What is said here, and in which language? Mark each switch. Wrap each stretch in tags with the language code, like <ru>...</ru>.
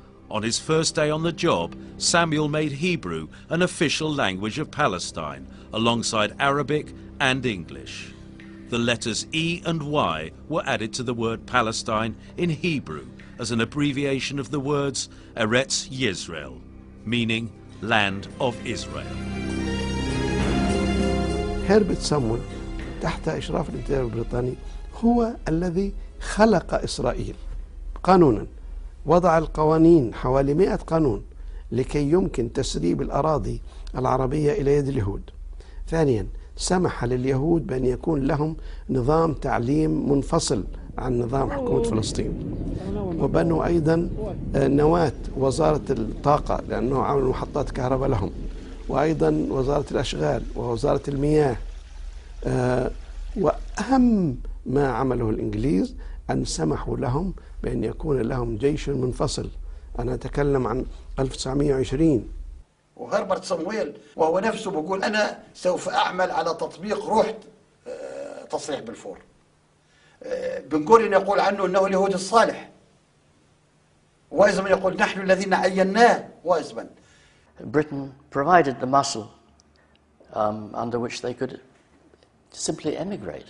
<en>On his first day on the job, Samuel made Hebrew an official language of Palestine, alongside Arabic and English. The letters E and Y were added to the word Palestine in Hebrew as an abbreviation of the words Eretz Yisrael, meaning land of Israel.</en> <ar>هربرت سامويل تحت إشراف الانتداب البريطاني هو الذي خلق إسرائيل قانونا، وضع القوانين حوالي 100 قانون لكي يمكن تسريب الأراضي العربية إلى يد اليهود. ثانيا سمح لليهود بأن يكون لهم نظام تعليم منفصل عن نظام حكومة فلسطين، وبنوا أيضا نواة وزارة الطاقة لأنه عملوا محطات كهرباء لهم، وأيضا وزارة الأشغال ووزارة المياه. وأهم ما عمله الإنجليز أن سمحوا لهم بأن يكون لهم جيش منفصل. أنا أتكلم عن 1920. وهربرت سامويل وهو نفسه بيقول أنا سوف أعمل على تطبيق روح تصريح بالفور. بن غوريون يقول عنه أنه اليهودي الصالح، وايزمان يقول نحن الذين عيناه وايزمان.</ar> <en>Britain provided the muscle under which they could simply emigrate.</en>